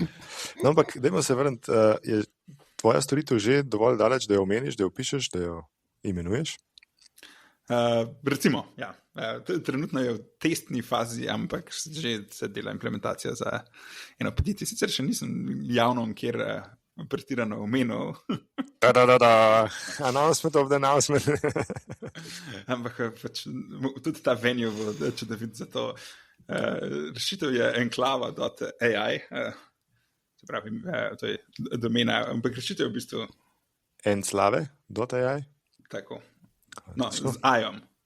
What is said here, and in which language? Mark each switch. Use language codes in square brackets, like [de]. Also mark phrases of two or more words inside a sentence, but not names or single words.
[sl] No, ampak dajmo se vrniti, je tvoja storitev že dovolj daleč, da jo omeniš, da jo pišeš, da jo imenuješ? Recimo, ja. Trenutno je v testni fazi, ampak že se dela implementacija za eno podjetje. Sicer še nisem javno kjer pretirano omenil. [en] Announcement of the announcement. [sl] Ampak pač, tudi ta venue bo čudovit za to. Rešitev je enklava.ai, se pravi, to je domena, ampak rešitev je v bistvu Enslave.ai? tako. No, z AI-om.